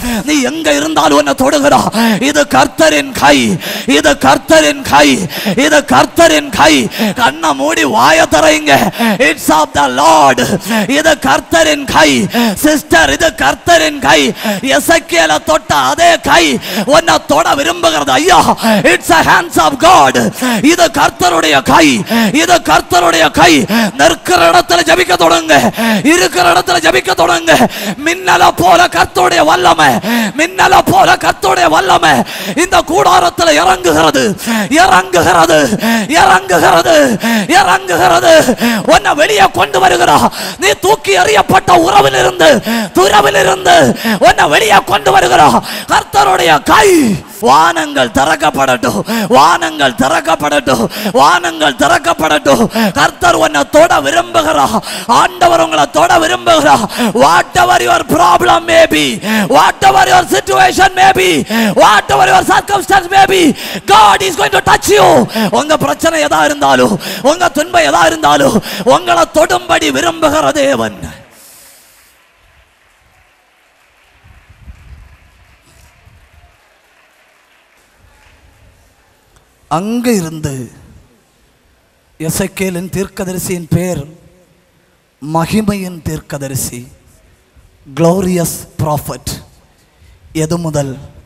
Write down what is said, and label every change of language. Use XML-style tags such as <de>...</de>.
<ta>நீ எங்க இருந்தாலும் உன்னை தொடுகிறா. இது கர்த்தரின் கை, இது கர்த்தரின் கை, இது கர்த்தரின் கை. கண்ணை மூடி வாயை திறங்க.</ta> <en>It's of the Lord.</en> <ta>இது கர்த்தரின் கை. சிஸ்டர், இது கர்த்தரின் கை. எசேக்கியேலை தொட்ட அதே கை உன்னை தொட விரும்புகிறது.</ta> <en>ஐயா, it's a hands of God.</en> <ta>இது கர்த்தருடைய கை, இது கர்த்தருடைய கை. நிற்கிற இடத்துல ஜெபிக்க தொடங்க, இருக்கிற இடத்துல ஜெபிக்க தொடங்க. மின்னல போல கர்த்தருடைய வல்லமை, மின்னல போல கர்த்தருடைய வல்லமை இந்த கூடாரத்தில் இறங்குகிறது, இறங்குகிறது, இறங்குகிறது, இறங்குகிறது. உன்னை வெளியே கொண்டு வருகிறார். நீ தூக்கி எறியப்பட்ட உறவிலிருந்து, துறவிலிருந்து உன்னை வெளியே கொண்டு வருகிறார் கர்த்தருடைய கை. வானங்கள் திறக்கப்படட்டும், வானங்கள் திறக்கப்படட்டும், வானங்கள் திறக்கப்படட்டும். கர்த்தர் உன்னை தொட விரும்புகிறார். ஆண்டவர் உங்களை தொட விரும்புகிறார்.</ta> <en>whatever your problem may be, whatever your situation may be, whatever your circumstance may be, God is going to touch you.</en> <ta>உங்க பிரச்சனை எதா இருந்தாலும், உங்க துன்பம் எதா இருந்தாலும் உங்களை தொடும்படி விரும்புகிற தேவன். அங்க இருந்து எசேக்கியேலின் தீர்க்கதரிசியின் பேர் மகிமையின் தீர்க்கதரிசி,</ta> <en>glorious prophet.</en> <ta>எது முதல்?</ta>